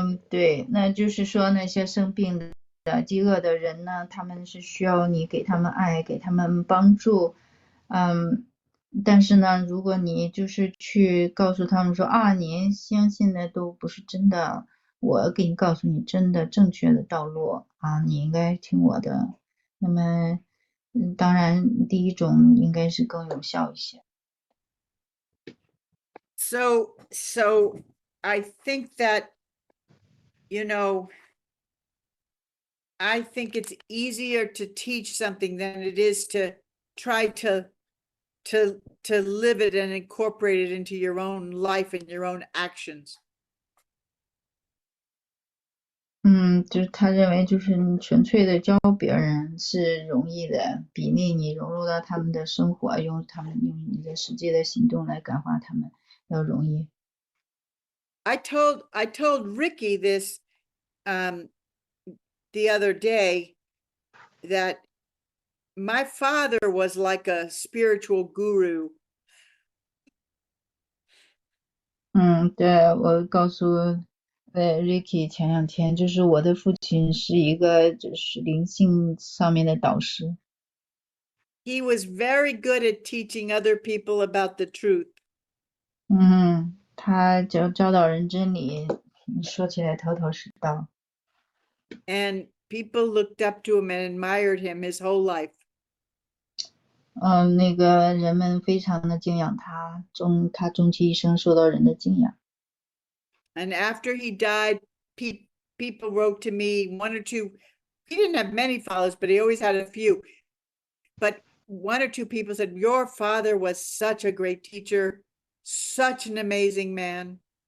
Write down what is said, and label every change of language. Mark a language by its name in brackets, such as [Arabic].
[Chinese] 对，那就是说那些生病的、饥饿的人呢，他们是需要你给他们爱，给他们帮助，但是呢，如果你就是去告诉他们说啊，你相信的都不是真的，我给你告诉你真的正确的道路啊，你应该听我的。那么，当然第一种应该是更有效一些。 [English] So I think that, I think it's easier to teach something than it is to try to live it and incorporate it into your own life and your own actions. [Chinese] 就是他认为就是你纯粹的教别人是容易的，比你融入到他们的生活，用你的实际的行动来感化他们要容易。 [English] I told Ricky this the other day, that my father was like a spiritual guru. [Chinese] 对，我告诉Ricky 前2天，就是我的父亲是一个就是灵性上面的导师。 [English] He was very good at teaching other people about the truth. [Chinese] 他教导人真理，说起来头头是道。 [English] And people looked up to him and admired him his whole life. [Chinese] 那个人们非常的敬仰他，他终其一生受到人的敬仰。 [English] And after he died, people wrote to me, 1 or 2. He didn't have many followers, but he always had a few. But 1 or 2 people said, your father was such a great teacher, such an amazing man.